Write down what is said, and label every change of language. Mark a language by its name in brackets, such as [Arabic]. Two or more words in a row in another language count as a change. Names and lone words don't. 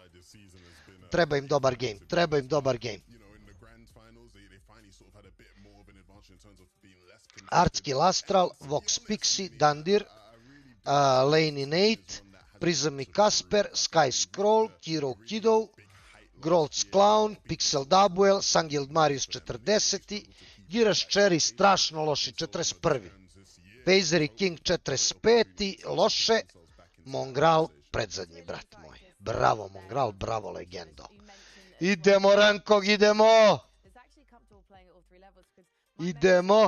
[Serbian] Treba im dobar game, treba im dobar game. Artski Lastral, Vox Pixie, Dandir, Lane i Nate, Prism i Kasper, Sky Scroll, Kiro Kidou, Grolds Clown, Pixel Dabuel, Sangild Marius 40. Giraš Cherry strašno loši, 41. Pazer i King 45. Loše. Mongral predzadnji, brat moj. Bravo Mongral, bravo legendo. Idemo Rankog, idemo! Idemo!